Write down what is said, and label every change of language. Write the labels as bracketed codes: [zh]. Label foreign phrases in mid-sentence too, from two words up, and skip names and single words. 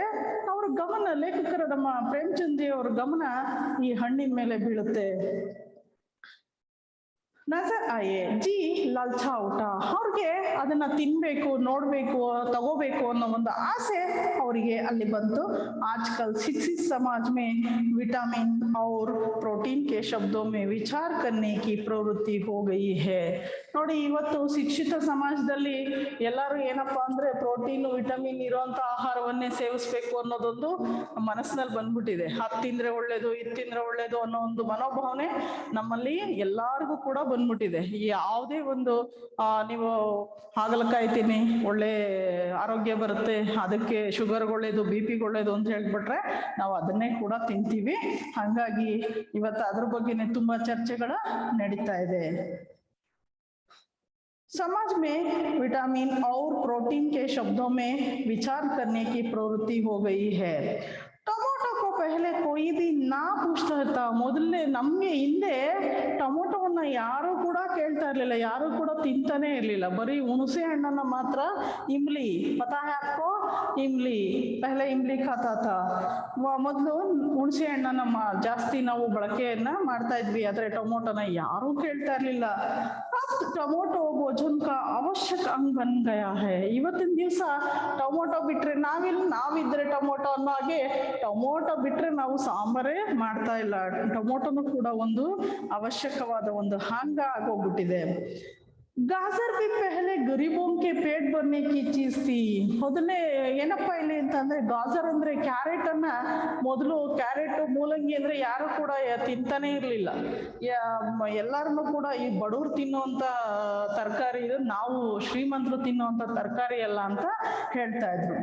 [kn] ಅವ್ರ ಗಮನ, ಲೇಖಕರ ನಮ್ಮ ಪ್ರೇಮಚಂದ್ ಜಿ ಅವ್ರ ಗಮನ ಈ ಹಣ್ಣಿನ ಮೇಲೆ ಬೀಳುತ್ತೆ. [hi] नज़र आए जी ललचा उठा, [kn] ಅವ್ರಿಗೆ ಅದನ್ನ ತಿನ್ಬೇಕು, ನೋಡ್ಬೇಕು, ತಗೋಬೇಕು ಅನ್ನೋ ಒಂದು ಆಸೆ ಅವರಿಗೆ ಅಲ್ಲಿ ಬಂತು. [hi] आजकल शिक्षित समाज में विटामिन और प्रोटीन के शब्दों में विचार करने की प्रवृत्ति हो गई है. [kn] ನೋಡಿ, ಇವತ್ತು ಶಿಕ್ಷಿತ ಸಮಾಜದಲ್ಲಿ ಎಲ್ಲರೂ ಏನಪ್ಪಾ ಅಂದ್ರೆ ಪ್ರೋಟೀನ್ ವಿಟಮಿನ್ ಇರುವಂತ ಆಹಾರವನ್ನೇ ಸೇವಿಸ್ಬೇಕು ಅನ್ನೋದೊಂದು ಮನಸ್ಸಿನಲ್ಲಿ ಬಂದ್ಬಿಟ್ಟಿದೆ. ಅದ್ ತಿಂದ್ರೆ ಒಳ್ಳೇದು, ಇದ್ ತಿಂದ್ರೆ ಒಳ್ಳೇದು ಅನ್ನೋ ಒಂದು ಮನೋಭಾವನೆ ನಮ್ಮಲ್ಲಿ ಎಲ್ಲಾರ್ಗು ಕೂಡ ಬಂದ್ಬಿಟ್ಟಿದೆ. ಯಾವುದೇ ಒಂದು ನೀವು ಹಾಗಲಕಾಯಿ ತಿನ್ನಿ, ಒಳ್ಳೆ ಆರೋಗ್ಯ ಬರುತ್ತೆ, ಅದಕ್ಕೆ ಶುಗರ್ಗೆ ಒಳ್ಳೇದು, BP ಒಳ್ಳೇದು ಅಂತ ಹೇಳ್ಬಿಟ್ರೆ ನಾವು ಅದನ್ನೇ ಕೂಡ ತಿಂತೀವಿ. ಹಾಗಾಗಿ ಇವತ್ತು ಅದ್ರ ಬಗ್ಗೆನೆ ತುಂಬಾ ಚರ್ಚೆಗಳ ನಡೀತಾ ಇದೆ. [hi] समाज में विटामिन और प्रोटीन के शब्दों में विचार करने की प्रवृत्ति हो गई है. ಟೊಮೊಟೊ को पहले कोई भी ना पूछता था. [kn] ಮೊದಲನೇ ನಮ್ಗೆ ಹಿಂದೆ ಟೊಮೊಟೊವನ್ನ ಯಾರು ಕೂಡ ಕೇಳ್ತಾ ಇರ್ಲಿಲ್ಲ, ಯಾರು ಕೂಡ ತಿಂತಾನೆ ಇರ್ಲಿಲ್ಲ. ಬರೀ ಹುಣಸೆ ಹಣ್ಣನ್ನ ಮಾತ್ರ, [hi] इमली पता है आपको, इमली पहले इमली खाता था. [kn] ಮೊದಲು ಹುಣಸೆ ಹಣ್ಣನ್ನ ಜಾಸ್ತಿ ನಾವು ಬಳಕೆಯನ್ನ ಮಾಡ್ತಾ ಇದ್ವಿ, ಆದ್ರೆ ಟೊಮೊಟೊನ ಯಾರು ಕೇಳ್ತಾ ಇರ್ಲಿಲ್ಲ. [hi] टोमैटो भोजन का आवश्यक अंग बन गया है. [kn] ಇವತ್ತಿನ ದಿವಸ ಟೊಮೊಟೊ ಬಿಟ್ರೆ ನಾವಿದ್ರೆ ಟೊಮೊಟೊ ಅನ್ನೋ ಹಾಗೆ ಟೊಮೊಟೊ ಬಿಟ್ರೆ ನಾವು ಸಾಂಬಾರೇ ಮಾಡ್ತಾ ಇಲ್ಲ. ಟೊಮೊಟೊನು ಕೂಡ ಒಂದು ಅವಶ್ಯಕವಾದ ಒಂದು ಅಂಗ ಆಗೋಗ್ಬಿಟ್ಟಿದೆ. [hi] गाजर भी पहले गरीबों के पेट भरने की चीज थी. [kn] ಮೊದಲೇ ಏನಪ್ಪಾ ಇಲ್ಲಿ ಅಂತಂದ್ರೆ, ಗಾಜರ್ ಅಂದ್ರೆ ಕ್ಯಾರೆಟ್ ಅನ್ನ ಮೊದಲು, ಕ್ಯಾರೆಟ್ ಮೂಲಂಗಿ ಅಂದ್ರೆ ಯಾರು ಕೂಡ ತಿಂತಾನೆ ಇರ್ಲಿಲ್ಲ. ಎಲ್ಲಾರನ್ನು ಕೂಡ ಈ ಬಡವ್ರು ತಿನ್ನುವಂತ ತರಕಾರಿ ಇದು, ನಾವು ಶ್ರೀಮಂತರು ತಿನ್ನುವಂತ ತರಕಾರಿ ಅಲ್ಲ ಅಂತ ಹೇಳ್ತಾ ಇದ್ರು.